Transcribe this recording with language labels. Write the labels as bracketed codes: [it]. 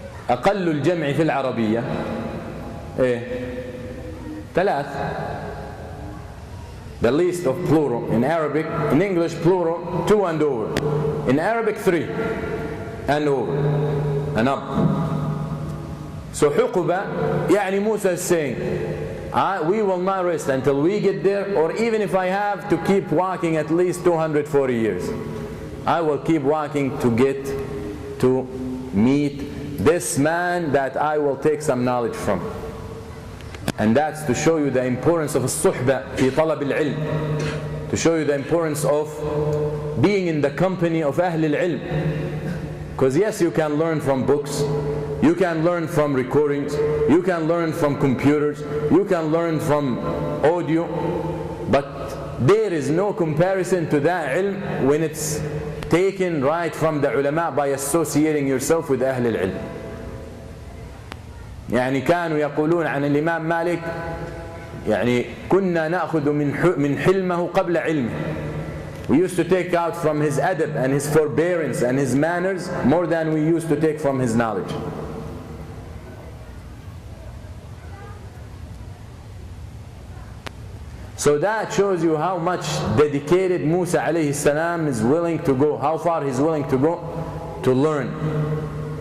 [ar] أقل الجمع في العربية إيه؟ 3. [en] The least of plural in Arabic, in English plural 2 and over. In Arabic 3 and over and up. So حقبة يعني Musa is saying, we will not rest until we get there, or even if I have to keep walking at least 240 years, I will keep walking to get to meet this man that I will take some knowledge from. And that's to show you the importance of [ar] الصحبة في طلب العلم, [en] to show you the importance of being in the company of أهل العلم. Because yes, you can learn from books, you can learn from recordings, you can learn from computers, you can learn from audio, but there is no comparison to that ilm when it's taken right from the ulama by associating yourself with أهل العلم. [ar] يعني كانوا يقولون عن الإمام مالك يعني كنا نأخذ من حلمه قبل علمه. [en] We used to take out from his adab and his forbearance and his manners more than we used to take from his knowledge. So that shows you how much dedicated Musa alayhi salam is willing to go, how far he's willing to go to learn.